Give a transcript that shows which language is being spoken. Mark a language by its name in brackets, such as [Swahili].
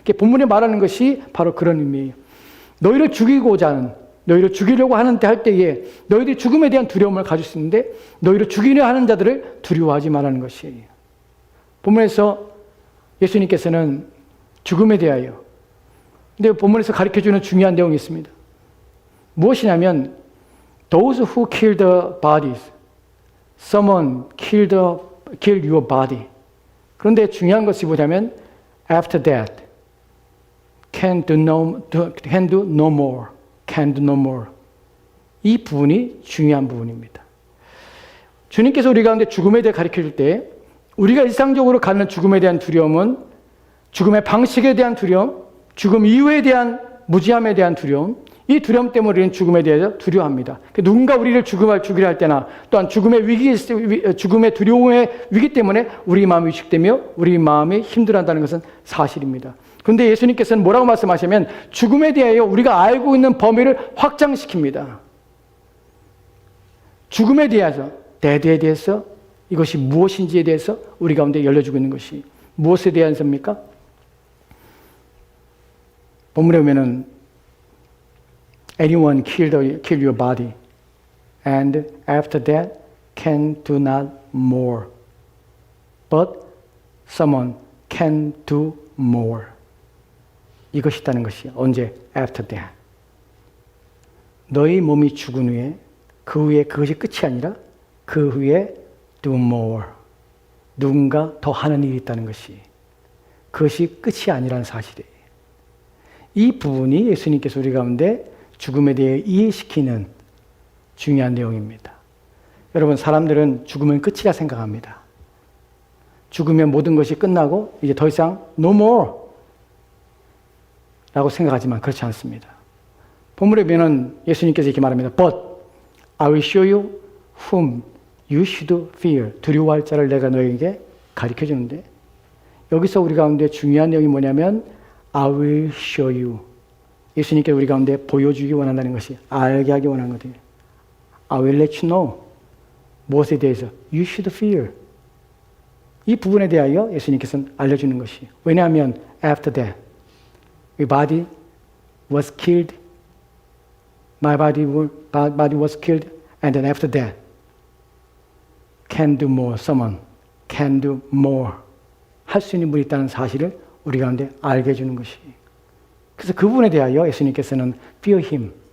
[Korean] 본문에 말하는 것이 바로 그런 의미예요. 너희를 죽이고자 하는, 너희를 죽이려고 하는 때 할 때에 너희들이 죽음에 대한 두려움을 가질 수 있는데 너희를 죽이려 하는 자들을 두려워하지 말라는 것이에요. 본문에서 예수님께서는 죽음에 대하여, 근데 본문에서 가르쳐주는 중요한 내용이 있습니다. 무엇이냐면 [English] those who kill the bodies, someone kill your body. [Korean] 그런데 중요한 것이 뭐냐면 [English] after that can do no more. [Korean] 이 부분이 중요한 부분입니다. 주님께서 우리 가운데 죽음에 대해 가르쳐줄 때 우리가 일상적으로 갖는 죽음에 대한 두려움은 죽음의 방식에 대한 두려움, 죽음 이후에 대한 무지함에 대한 두려움, 이 두려움 때문에 우리는 죽음에 대해서 두려워합니다. 누군가 우리를 죽이려 할 때나 또한 죽음의 두려움의 위기 때문에 우리 마음이 위축되며 우리 마음이 힘들어한다는 것은 사실입니다. 그런데 예수님께서는 뭐라고 말씀하시냐면 죽음에 대하여 우리가 알고 있는 범위를 확장시킵니다. 죽음에 대해서, 데드에 대해서, 이것이 무엇인지에 대해서 우리 가운데 열려주고 있는 것이 무엇에 대해서입니까? 본문에 보면은 [English] anyone kill your body and after that can do not more, but someone can do more. [Korean] 이것이 있다는 것이 언제? [English] after that. [Korean] 너희 몸이 죽은 후에 그 후에 그것이 끝이 아니라 그 후에 [English] do more. [Korean] 누군가 더 하는 일이 있다는 것이, 그것이 끝이 아니라는 사실이에요. 이 부분이 예수님께서 우리 가운데 죽음에 대해 이해시키는 중요한 내용입니다. 여러분, 사람들은 죽음은 끝이라 생각합니다. 죽으면 모든 것이 끝나고 이제 더 이상 [English] no more [Korean] 라고 생각하지만 그렇지 않습니다. 본문에 보면 예수님께서 이렇게 말합니다. [English] But I will show you whom you should fear. [Korean] 두려워할 자를 내가 너에게 가르쳐 주는데, 여기서 우리 가운데 중요한 내용이 뭐냐면 [English] I will show you. [Korean] 예수님께서 우리 가운데 보여주기 원한다는 것이, 알게 하기 원하는 거거든요. [English] I will let you know. [Korean] 무엇에 대해서? [English] You should fear. [Korean] 이 부분에 대하여 예수님께서는 알려주는 것이. 왜냐하면 [English] after that, my body was killed. My body was killed. And then after that, can do more. Someone can do more. [Korean] 할 수 있는 분이 있다는 사실을 우리 가운데 알게 해주는 것이. 그래서 그 부분에 대하여 예수님께서는 [English] fear him.